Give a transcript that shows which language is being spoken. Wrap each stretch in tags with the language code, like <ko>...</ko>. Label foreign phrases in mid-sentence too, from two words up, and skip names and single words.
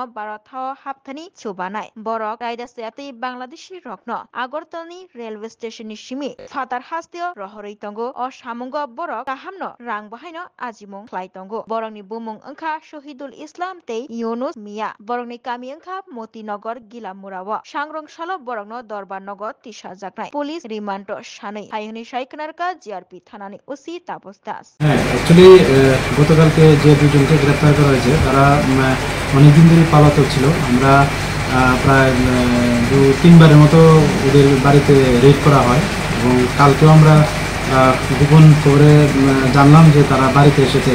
<trp>bharat haoHap thani chubanai borok Raida sayati bangladeshi rokno agortalni</trp> <en>railway station</en> <trp>ni simi fatar hasteo rohorei tongo o samungo borok kahamno rang bahaino ajimung khlai tongo borokni bumung ongkha Shahidul Islam tei Yunus Mia borokni kami ongkha Motinagar Gilamurao sangrong salo borokno Dorbar Nagar tisa jaknai police rimando sanai haihuni saiknarka GRP thanani OC Tapos Das</trp> <bn>অ্যাকচুয়ালি গতকালকে যে দুজনকে গ্রেপ্তার করা হয়েছে তারা অনেকদিন ধরে পালাতক ছিল। আমরা প্রায় 2-3বারের মতো ওদের বাড়িতে রেড করা হয় এবং কালকেও আমরা গোপন খবরে জানলাম যে তারা বাড়িতে এসেছে।</bn>